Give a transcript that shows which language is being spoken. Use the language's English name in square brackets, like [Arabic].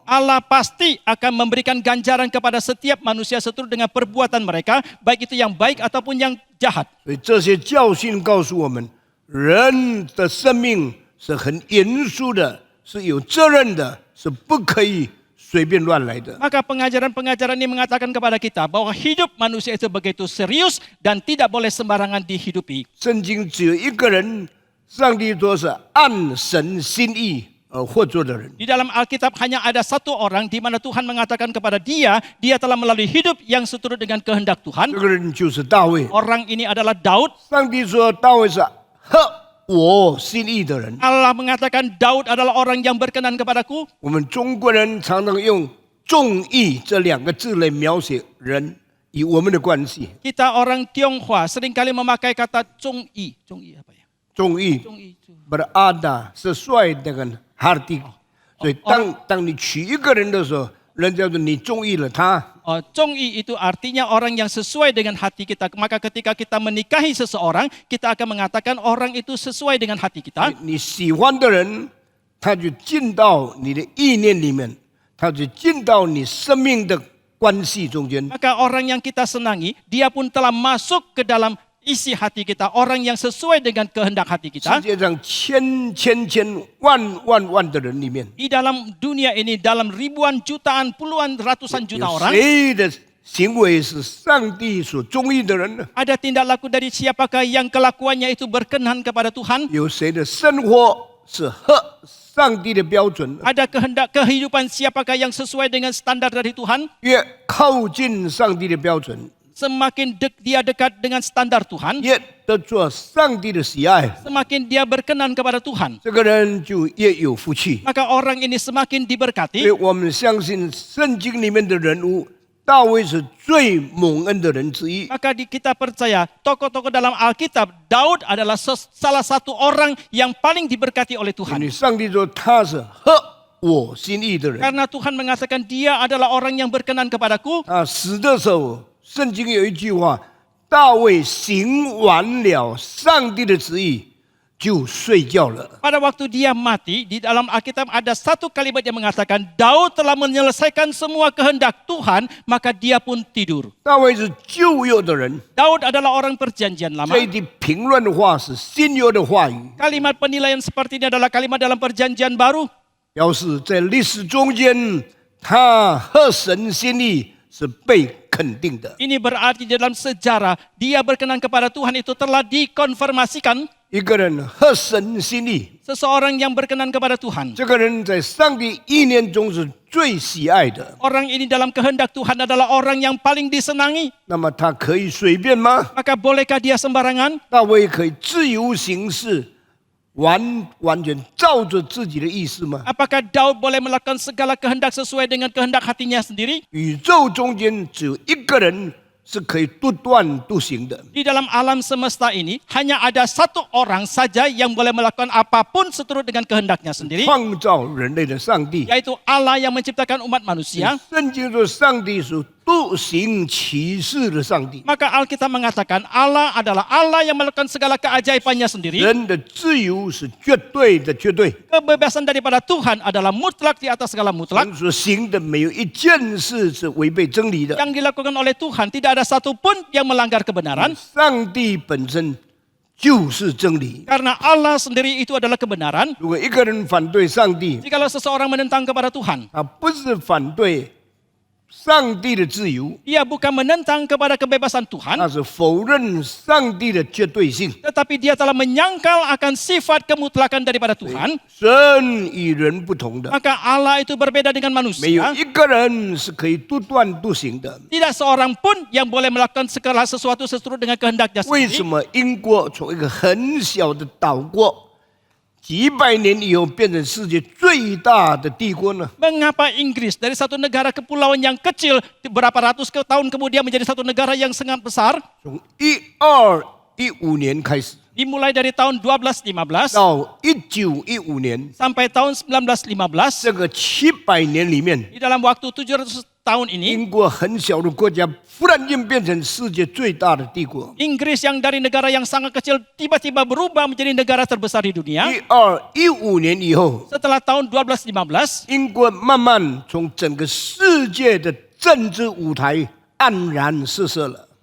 [Indonesian] Allah pasti akan memberikan ganjaran kepada setiap manusia seturut dengan perbuatan mereka, baik itu yang baik ataupun yang jahat. [Chinese] 所以这些教训告诉我们，人的生命是很严肃的，是有责任的，是不可以随便乱来的。 [Indonesian] Maka pengajaran-pengajaran ini mengatakan kepada kita bahwa hidup manusia itu begitu serius dan tidak boleh sembarangan dihidupi. [Chinese] 圣经只有一个人，上帝说是按神心意而活着的人。 [Indonesian] Di dalam Alkitab hanya ada satu orang di mana Tuhan mengatakan kepada dia telah melalui hidup yang seturut dengan kehendak [Chinese] 这 [Indonesian] Tuhan. [Chinese] 个人就是大卫。 [Indonesian] Orang ini adalah Daud. [Chinese] 上帝说大卫是合我心意的人。 [Indonesian] Allah mengatakan Daud adalah orang yang berkenan kepadaku. [Chinese] 我们中国人常常用正义这两个字来描写人与我们的关系。 [Indonesian] Kita orang Tionghoa seringkali memakai kata zongyi. Zongyi apa ya? [Chinese] 正义 [Indonesian] Zongyi itu. berada sesuai dengan hati [Chinese] 所以当你娶一个人的时候，人家说你中意了他， [Indonesian] Zongyi itu artinya orang yang sesuai dengan hati kita. Maka ketika kita menikahi seseorang, kita akan mengatakan orang itu sesuai dengan hati kita. [Chinese] 你喜欢的人，他就进到你的意念里面，他就进到你生命的关系中间。 [Indonesian] Maka orang yang kita senangi, dia pun telah masuk ke dalam isi hati kita. Orang yang sesuai dengan kehendak hati [Chinese] 世 [Indonesian] kita. [Chinese] 界上千万的人里面， [Indonesian] Di dalam dunia ini, dalam ribuan, jutaan, puluhan, ratusan juta [Chinese] 有 [Indonesian] orang. [Chinese] 谁的行为是上帝所中意的人呢？ [Indonesian] Ada tindak laku dari siapakah yang kelakuannya itu berkenan kepada Tuhan? [Chinese] 有谁的生活是合上帝的标准呢？ [Indonesian] Ada kehendak kehidupan siapakah yang sesuai dengan standar dari Tuhan? [Chinese] 越靠近上帝的标准， [Indonesian] Semakin dia dekat dengan standar Tuhan, [Chinese] 越得着上帝的喜爱， [Indonesian] semakin dia berkenan kepada Tuhan. [Chinese] 这个人就越有福气。 [Indonesian] Maka orang ini semakin [Chinese] 所以 [Indonesian] diberkati. [Chinese] 我们相信圣经里面的人物，大卫是最蒙恩的人之一。 [Indonesian] Maka kita percaya tokoh-tokoh dalam Alkitab, Daud adalah salah satu orang yang paling diberkati oleh [Chinese] 因 [Indonesian] Tuhan. [Chinese] 为上帝说他是合我心意的人。 [Indonesian] Karena Tuhan mengatakan dia adalah orang yang berkenan kepadaku. [Chinese] 他死的时候，圣经有一句话：大卫行完了上帝的旨意，就睡觉了。 [Indonesian] Pada waktu dia mati, di dalam Alkitab ada satu kalimat yang mengatakan, Daud telah menyelesaikan semua kehendak Tuhan, maka dia pun tidur. [Chinese] 大卫是旧约的人， [Indonesian] Daud adalah orang perjanjian [Chinese] 这 [Indonesian] lama. [Chinese] 一句评论的话是新约的话语， [Indonesian] Kalimat penilaian seperti ini adalah kalimat dalam perjanjian baru. [Chinese] 表示在历史中间，他合神心意是被肯定的。 [Indonesian] Ini berarti dalam sejarah, dia berkenan kepada Tuhan itu telah dikonfirmasikan. [Chinese] 一个人合神心意， [Indonesian] Seseorang yang berkenan kepada Tuhan. [Chinese] 这个人在上帝意念中是最喜爱的。 [Indonesian] Orang ini dalam kehendak Tuhan adalah orang yang paling disenangi. [Chinese] 那么他可以随便吗？ [Indonesian] Maka bolehkah dia sembarangan? [Chinese] 大卫可以自由行事，完全照着自己的意思吗？ [Indonesian] Apakah Daud boleh melakukan segala kehendak sesuai dengan kehendak hatinya sendiri? [Chinese] 宇宙中间只有一个人是可以独断独行的， [Indonesian] Di dalam alam semesta ini hanya ada satu orang saja yang boleh melakukan apapun seturut dengan kehendaknya sendiri, [Chinese] 创造人类的上帝。 [Indonesian] yaitu Allah yang menciptakan umat manusia. [Chinese] 圣经说，上帝是独行其事的上帝。 [Indonesian] Maka Alkitab mengatakan Allah adalah Allah yang melakukan segala keajaibannya sendiri. [Chinese] 人的自由是绝对的，绝对。 [Indonesian] Kebebasan daripada Tuhan adalah mutlak di atas segala mutlak. [Chinese] 神所行的没有一件事是违背真理的。 [Indonesian] Yang dilakukan oleh Tuhan tidak ada satupun yang melanggar kebenaran. [Chinese] 上帝本身就是真理。 [Indonesian] Karena Allah sendiri itu adalah kebenaran. [Chinese] 如果一个人反对上帝， [Indonesian] Jikalau seseorang menentang kepada Tuhan, [Chinese] 他不是反对上帝的自由， [Indonesian] dia bukan menentang kepada kebebasan Tuhan, [Chinese] 他是否认上帝的绝对性。 [Indonesian] tetapi dia telah menyangkal akan sifat kemutlakan daripada Tuhan. [Chinese] 神与人不同的， [Indonesian] Maka Allah itu berbeda dengan [Chinese] 没有 [Indonesian] manusia. [Chinese] 一个人是可以独断独行的。 [Indonesian] Tidak seorang pun yang boleh melakukan segala sesuatu seturut dengan kehendaknya [Chinese] 为什 [Indonesian] sendiri. [Chinese] 么英国从一个很小的岛国，几百年以后变成世界最大的帝国呢？ [Indonesian] Mengapa Inggris dari satu negara kepulauan yang kecil beberapa ratus tahun kemudian menjadi satu negara yang sangat besar? [Chinese] 从1215年开始 [Indonesian] Dimulai dari tahun 1215 [Chinese] 到1915年， [Indonesian] sampai tahun 1915, [Chinese] 这个700年里面， [Indonesian] di dalam waktu 700 tahun ini, [Chinese] 英国很小的国家忽然间变成世界最大的帝国。 [Indonesian] Inggris yang dari negara yang sangat kecil tiba-tiba berubah menjadi negara terbesar di dunia. [Chinese] 1215年以后， [Indonesian] Setelah tahun 1215, [Chinese] 英国慢慢从整个世界的政治舞台黯然失色了。